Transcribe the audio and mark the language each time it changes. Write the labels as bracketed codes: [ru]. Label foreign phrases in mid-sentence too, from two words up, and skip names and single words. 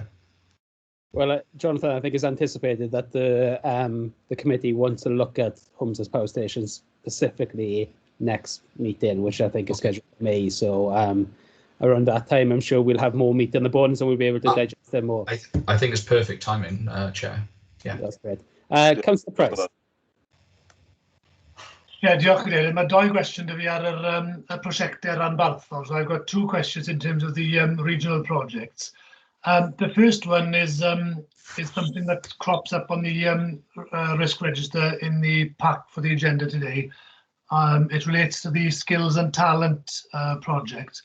[en] Well, Jonathan, I think it's anticipated that the committee wants to look at Homes as Power Stations specifically next meeting, which I think is scheduled for May. So around that time, I'm sure we'll have more meat on the bones and we'll be able to digest them more. I think it's perfect timing, Chair. Yeah, that's great. Councillor Price. [cy] Diolch Cadeirydd. Mae 2 gwestiwn da fi ar y prosiectau ranbarthol. [en] So I've got 2 questions in terms of the regional projects. The first one is something that crops up on the risk register in the pack for the agenda today. It relates to the Skills and Talent project.